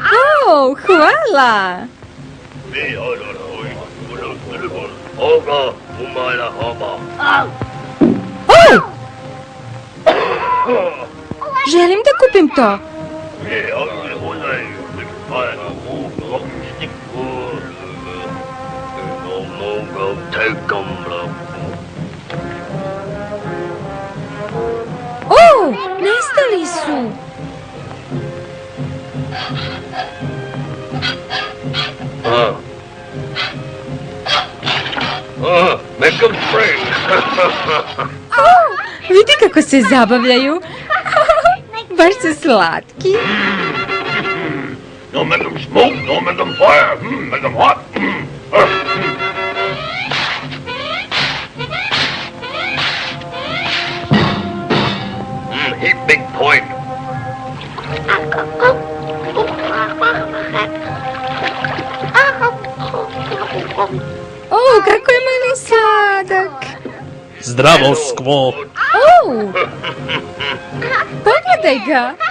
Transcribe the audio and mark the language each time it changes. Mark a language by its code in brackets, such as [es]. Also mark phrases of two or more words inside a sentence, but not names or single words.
[sr] Hvala. Želim da kupim to. Nestali su. [en] Make 'em spring. [sr] Vidi kako se zabavljaju. Baš su slatki. [en] No make 'em smoke, no make 'em fire, make 'em hot. Heap big point. [sr] Kako je mali sladak. Zdravo, skvo. Pogledaj ga.